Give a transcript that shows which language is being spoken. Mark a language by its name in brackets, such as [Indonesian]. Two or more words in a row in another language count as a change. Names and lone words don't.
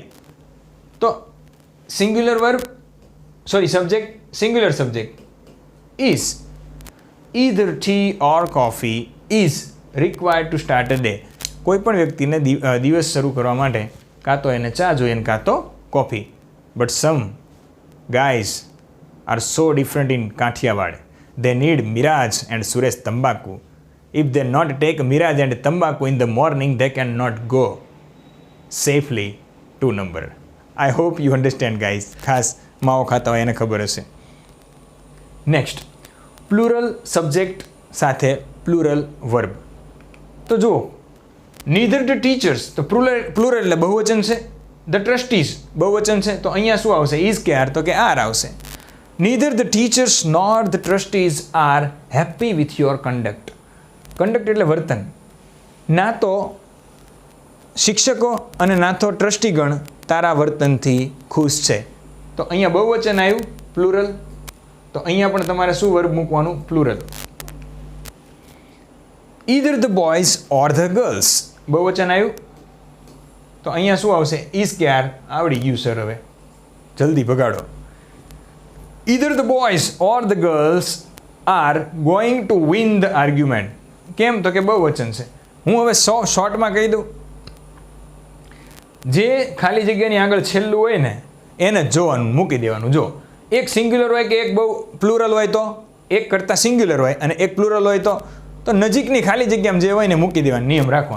[English] તો singular verb subject, singular subject is. either tea or coffee is required to start a day. [Gujarati] કોઈ પણ વ્યક્તિને દિવસ શરૂ કરવા માટે કાં તો એને ચા જોઈએ કાં તો કોફી. [English] but some guys are so different in Kathiawad. They need Miraj and Suresh Tambaku. If they not take Miraj and Tambaku in the morning, they cannot go safely to number. I hope you understand, guys. [Gujarati] ખાસ માવો ખાતા હોય એને ખબર હશે. [English] next, plural subject સાથે plural verb. [Gujarati] તો જુઓ, [English] neither the teachers, [Gujarati] તો પ્લુરલ એટલે બહુવચન છે. [English] the trustees [Gujarati] બહુવચન છે, તો અહીંયા શું આવશે? is કે are? તો કે are આવશે. [English] Neither the teachers nor the trustees are happy with your conduct. [Gujarati] Conduct એટલે વર્તન. ના તો શિક્ષકો અને ના તો ટ્રસ્ટીગણ તારા વર્તનથી ખુશ છે. તો અહીંયા બહુવચન આવ્યું પ્લુરલ. તો અહીંયા પણ તમારે શું વર્બ મૂકવાનું? પ્લુરલ. [English] Either the boys or the girls [Gujarati] બહુવચન આવ્યું. તો અહીંયા શું આવશે? is કે are? આવડી ગયું સર, હવે જલ્દી ભગાડો. [English] Either the boys or the girls are going to win the argument. [Gujarati] કેમ? તો કે બહુવચન છે. હું હવે શોર્ટમાં કહી દઉં. જે ખાલી જગ્યાની આગળ છેલ્લું હોય ને એને જોવાનું, મૂકી દેવાનું. જો એક સિંગ્યુલર હોય કે એક બહુ પ્લુરલ હોય તો એક કરતાં સિંગ્યુલર હોય અને એક પ્લુરલ હોય તો નજીકની ખાલી જગ્યામાં જે હોય ને મૂકી દેવાનું નિયમ રાખવાનો.